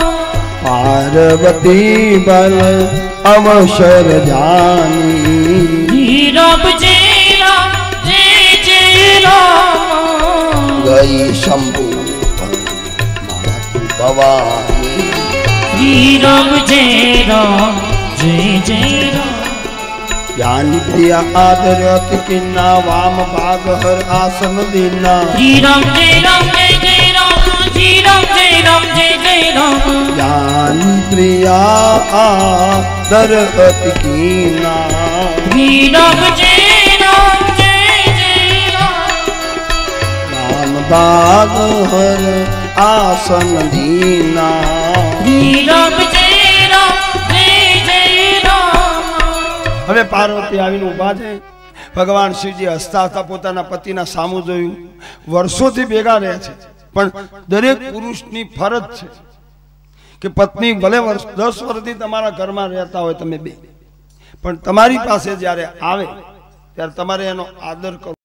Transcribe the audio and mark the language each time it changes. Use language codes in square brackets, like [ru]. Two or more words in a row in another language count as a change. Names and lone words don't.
[awa] पार्वती बल अवसर जानी, राम जय राम जय जय राम. गई शंभु भवानी, राम जय राम जय जय राम. ज्ञानी प्रिया आदरत किन्ना वाम भाग हर आसन दीना, श्री राम जय राम जय जय राम, श्री राम जय राम जय जय राम. ज्ञानी प्रिया आदरत किन्ना, श्री राम जय राम जय जय राम. वाम भाग हर आसन दीना, श्री राम जय राम जय जय राम. [gu] હવે પાર્વતી આવીને ઊભા છે. ભગવાન શિવજી હસતા હસતા પોતાના પતિના સામું જોયું. વર્ષોથી ભેગા રહ્યા છે, પણ દરેક પુરુષની ફરજ છે કે પત્ની ભલે 10 વર્ષથી તમારા ઘરમાં રહેતા હોય તમે બે, પણ તમારી પાસે જ્યારે આવે ત્યારે તમારે એનો આદર કરવો.